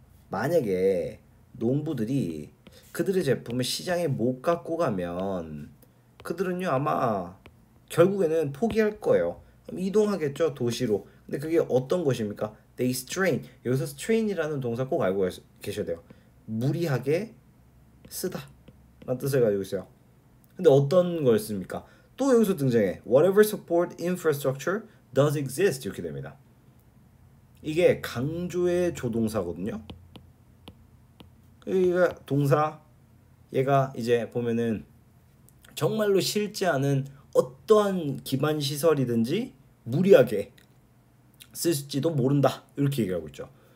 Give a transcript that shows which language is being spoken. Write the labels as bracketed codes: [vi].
[ko] 만약에 농부들이 그들의 제품을 시장에 못 갖고 가면 그들은요 아마 결국에는 포기할 거예요. 그럼 이동하겠죠 도시로. 근데 그게 어떤 것입니까? [en] They strain. [ko] 여기서 strain이라는 동사 꼭 알고 계셔야 돼요. 무리하게 쓰다 라는 뜻을 가지고 있어요. 근데 어떤 걸 씁니까? 또 여기서 등장해. [en] Whatever support infrastructure does exist 이렇게 됩니다. [ko] 이게 강조의 조동사거든요. 얘가 동사 얘가 이제 보면은 정말로 싫지 않은 어떠한 기반 시설이든지 무리하게 쓸지도 모른다 이렇게 얘기하고 있죠.